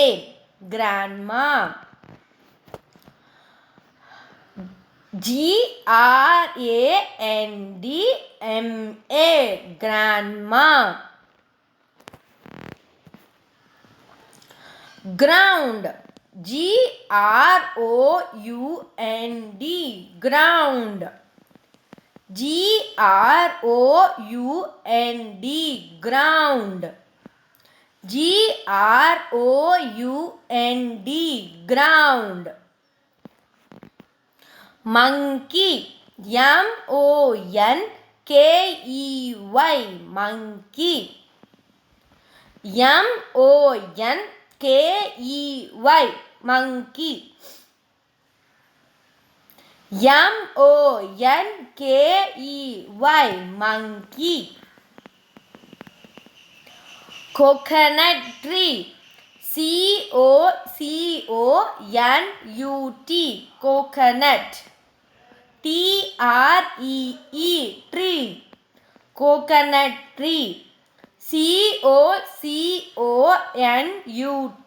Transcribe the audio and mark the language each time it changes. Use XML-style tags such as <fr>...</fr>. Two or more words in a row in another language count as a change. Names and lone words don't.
<en>Grandma. G-R-A-N-D-M-A. Grandma. Ground. G-R-O-U-N-D. Ground. G-R-O-U-N-D. Ground. G-R-O-U-N-D. Ground. Monkey. M-O-N-K-E-Y. Monkey. M-O-N-K-E-Y. Monkey. M-O-N-K-E-Y. Monkey. Coconut tree. C-O-C-O-N-U-T. Coconut. T-R-E-E. Tree. Coconut tree. C-O-C-O-N-U-T.</en>